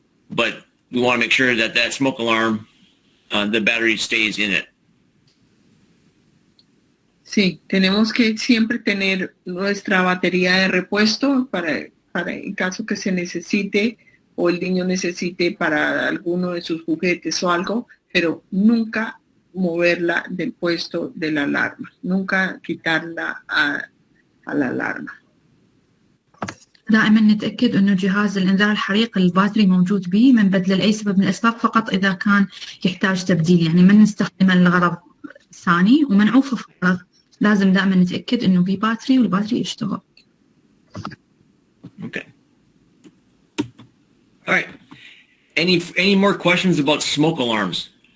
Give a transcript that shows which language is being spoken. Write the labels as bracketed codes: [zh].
[en] But we want to make sure that smoke alarm, the battery stays in it. [es] Sí, tenemos que siempre tener nuestra batería de repuesto para en caso que se necesite o el niño necesite para alguno de sus juguetes o algo, pero nunca moverla del puesto de la alarma, nunca quitarla a la alarma. [ar] دائما نتأكد أنه جهاز الإنذار الحريق الباتري موجود به من بدله لأي سبب من الأسباب فقط إذا كان يحتاج تبديل، يعني من نستخدمه لغرض ثاني ومنعوفه في غرض، لازم دائما نتأكد أنه به باتري والباتري يشتغل. [en] Okay. All right. Any more questions about smoke alarms?